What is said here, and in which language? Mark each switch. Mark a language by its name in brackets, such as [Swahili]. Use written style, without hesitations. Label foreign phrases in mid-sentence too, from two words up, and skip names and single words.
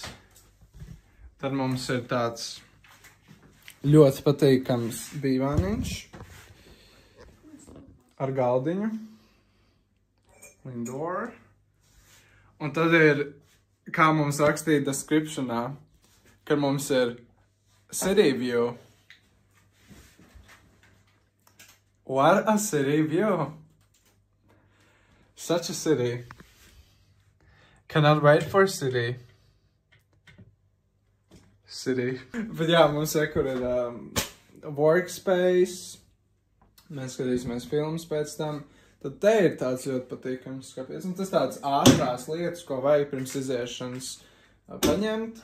[Latvian] Tad mums ir tāds ļoti patīkams dīvāniņš ar galdiņu. Indoor. Un tad ir, kā mums rakstīja descriptionā, ka mums ir [English] city view. What a city view. Such a city. Cannot wait for city. [Latvian] Bet jā, mums kur ir workspace. Mēs skatīsimies filmas pēc tam. Tad te ir tāds ļoti patīkams skapies. Un tas tāds ātrās lietas, ko vajag pirms iziešanas paņemt.